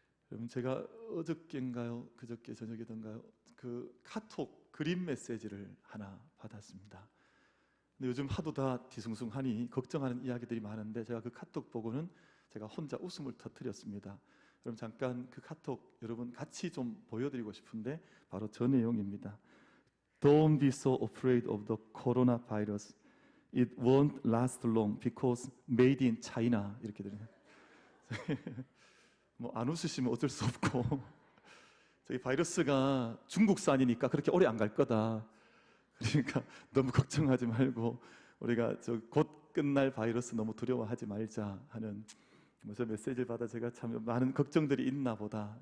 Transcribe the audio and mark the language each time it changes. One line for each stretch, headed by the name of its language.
Korean: 여러분, 제가 어저께인가요? 그저께 저녁이던가요? 그 카톡 그림 메시지를 하나 받았습니다. 근데 요즘 하도 다 뒤숭숭하니 걱정하는 이야기들이 많은데 제가 그 카톡 보고는 제가 혼자 웃음을 터뜨렸습니다. 여러분, 잠깐 그 카톡 여러분 같이 좀 보여드리고 싶은데 바로 저 내용입니다.
English: Don't be so afraid of the coronavirus. It won't last long because made in China.
Korean: 이렇게 들려요. 뭐 안 웃으시면 어쩔 수 없고 저기 바이러스가 중국산이니까 그렇게 오래 안 갈 거다. 그러니까 너무 걱정하지 말고 우리가 곧 끝날 바이러스 너무 두려워하지 말자 하는 저 메시지를 받아 제가 참 많은 걱정들이 있나 보다.